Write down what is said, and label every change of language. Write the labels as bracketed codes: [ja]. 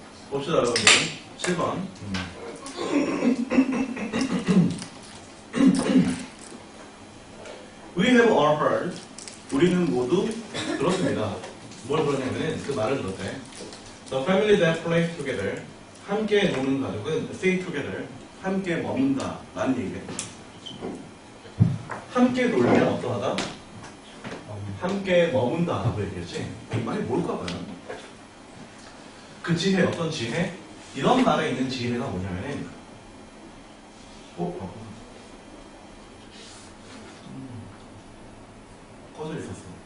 [ko] 봅시다, 여러분들. 7번. [en] We have all heard. [ko] 우리는 모두 들었습니다. 뭘 그러냐면은 그 말을 들었대. [en] The family that plays together. [ko] 함께 노는 가족은 [en] stay together. [ko] 함께 머문다. 라는 얘기래. 함께 놀면 어떠하다? 함께 머문다 라고 얘기했지. 이 말이 뭘까 봐요. 그 지혜, 어떤 지혜? 이런 말에 있는 지혜가 뭐냐면은 꺼져 있었어.